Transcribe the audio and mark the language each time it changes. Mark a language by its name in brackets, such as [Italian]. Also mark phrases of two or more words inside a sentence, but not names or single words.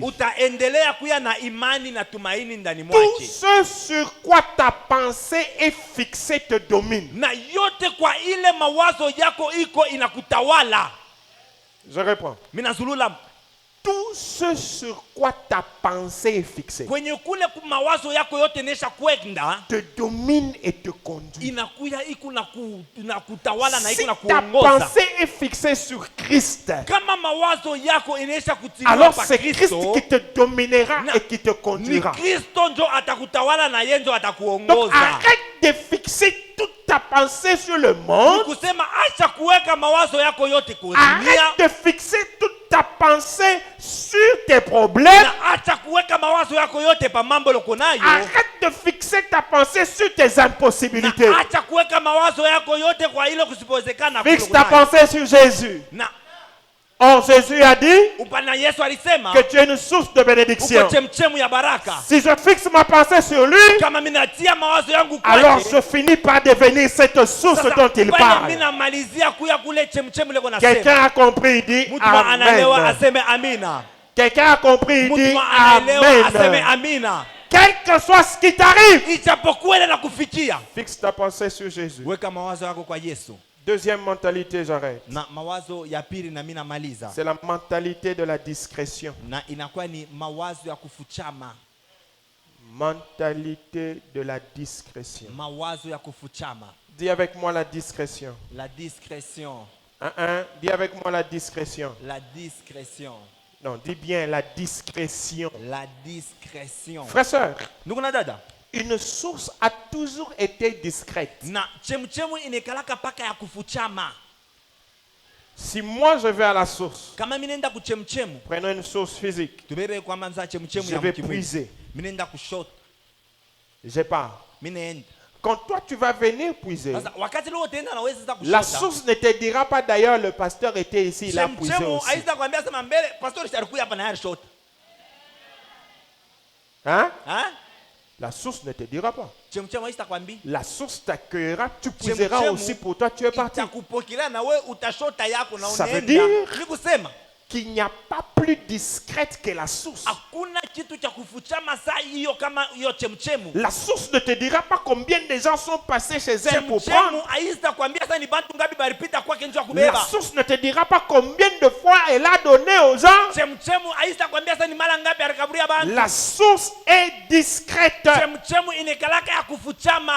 [French] Tout ce sur quoi ta pensée est fixée te domine. Je réponds. tout ce sur quoi ta pensée est fixée [Swahili] kwenye kule mawazo yako yote nesha kwenda [French] te domine et te conduit. [Swahili] inakuya iko na kutawala na iko [French] Si [Swahili] na [French] ta [Swahili] kuongoza. [French] pensée est fixée sur Christ, [Swahili] Kama mawazo yako inesha kutiliwa [French] alors [Swahili] pa [French] c'est Christ [Swahili] Kristo, [French] qui te dominera [Swahili] Na- [French] et qui te [Swahili] ni [French] conduira. [Swahili] Kristo njo atakutawala na yeye njo [French] Donc [Swahili] atakuongoza. [French] arrête de fixer toute ta pensée sur le monde. [Swahili] Kusema acha kuweka mawazo yako yote kwa dunia. [French] Arrête de fixer toute ta pensée sur tes problèmes. [Swahili] Na acha kuweka mawazo yako yote pa mambo loko nayo. [French] Arrête de fixer ta pensée sur tes impossibilités. [Swahili] Na acha kuweka mawazo yako yote kwa ile kusipowezekana. [French] Fixe ta pensée sur Jésus. [Swahili] Na [French] Or Jésus a dit [Swahili] upana Yesu alisema [French] que tu es une source de bénédiction. [Swahili] uko chemchemu ya baraka. [French] Si je fixe ma pensée sur lui, [Swahili] Kama mimi natia mawazo yangu [French] alors [Swahili] kwake, [French] je finis par devenir cette source [Swahili] sasa [French] dont il [Swahili] pale [French] parle. [Swahili] mimi namalizia kuya kule chemchemu leko nasema. [French] Quelqu'un a compris, il dit [Swahili] Mtu anaelewa [French] Amen. [Swahili] aseme amina. [French] Quelqu'un a compris, il dit [Swahili] Mtu anaelewa aseme [French] Amen. [Swahili] amina. [French] Quel que soit ce qui t'arrive, [Swahili] Ijapokuwa ile nakufikia. [French] fixe ta pensée sur Jésus. [Swahili] Weka mawazo yako kwa Yesu. [French] Deuxième mentalité, j'arrête. [Swahili] Na mawazo ya pili na mimi namaliza. [French] C'est la mentalité de la discrétion. [Swahili] Na inakuwa ni mawazo ya kufuchama. [French] Mentalité de la discrétion. [Swahili] Mawazo ya kufuchama. [French] Dis avec moi la discrétion. La discrétion. Dis avec moi la discrétion. La discrétion. Non, dis bien la discrétion. La discrétion. Frère, sœur, [Swahili] Ndugu na dada. [French] une source a toujours été discrète. [Swahili] Na chemchemu inekalaka paka ya kufuchama. [French] Si moi je vais à la source, [Swahili] Kama mimi nenda kuchemchemu. [French] prenons une source physique, [Swahili] Tubebe kwa manza chemchemu [French] je [Swahili] ya [French] vais [Swahili] mkimwili. [French] puiser. [Swahili] Mimi nenda kushoto. [French] Je pars. [Swahili] Mimi naenda. [French] Quand toi tu vas venir puiser, [Swahili] Sasa wakati leo utaenda na wewe sasa [French] la [Swahili] kushota. [French] source ne te dira pas d'ailleurs le pasteur était ici, il a puisé [Swahili] Chemchemu [French] aussi. [Swahili] aisa kwambia sema mbele pastor alikuwa hapa na yeye shota. [French] Hein? Hein? La source ne te dira pas. [Swahili] Chemchemu aisa kwambia. [French] La source t'accueillera, tu puiseras [Swahili] Chemchemu [French] aussi pour toi, tu es parti. [Swahili] Itakupokelea na wewe utashota yako na [French] Ça veut [Swahili] unaenda. [French] dire- [Swahili] Ni kusema [French] Qu'il n'y a pas plus discrète que la source. [Swahili] hakuna kitu cha kufuchama saa hiyo kama hiyo chemchemu. [French] La source ne te dira pas combien de gens sont passés chez elle pour [Swahili] Chemchemu [French] prendre. [Swahili] aisa kwambia sasa ni bantu ngapi baripita kwake njoo [French] La [Swahili] kubeba. [French] source ne te dira pas combien de fois elle a donné aux gens. [Swahili] Chemchemu aisa kwambia sasa ni mara ngapi alikaburia bantu. [French] La source est discrète. [Swahili] Chemchemu inekalaka ya kufuchama.